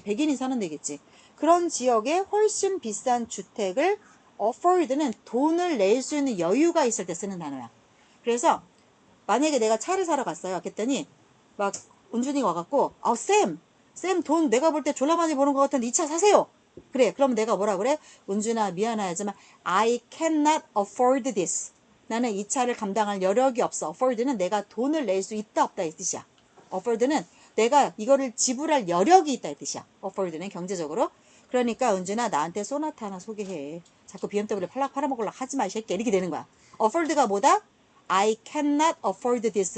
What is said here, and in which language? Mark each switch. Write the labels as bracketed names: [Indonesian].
[Korean] 백인이 사는 데겠지. 그런 지역에 훨씬 비싼 주택을 afford는 돈을 낼 수 있는 여유가 있을 때 쓰는 단어야. 그래서 만약에 내가 차를 사러 갔어요. 그랬더니 막 은준이가 와갖고 쌤 돈 내가 볼 때 졸라 많이 버는 것 같은데 이 차 사세요. 그래. 그럼 내가 뭐라 그래? 은준아 미안하지만 [English] I cannot afford this. [Korean] 나는 이 차를 감당할 여력이 없어. afford는 내가 돈을 낼 수 있다 없다 이 뜻이야. afford는 내가 이거를 지불할 여력이 있다 이 뜻이야. afford는 경제적으로. 그러니까 은준아 나한테 소나타 하나 소개해. 자꾸 BMW 팔아먹으려고 하지 마 이 새끼. [English] 이렇게 되는 거야. afford가 [Korean] 뭐다? [English] I cannot afford this.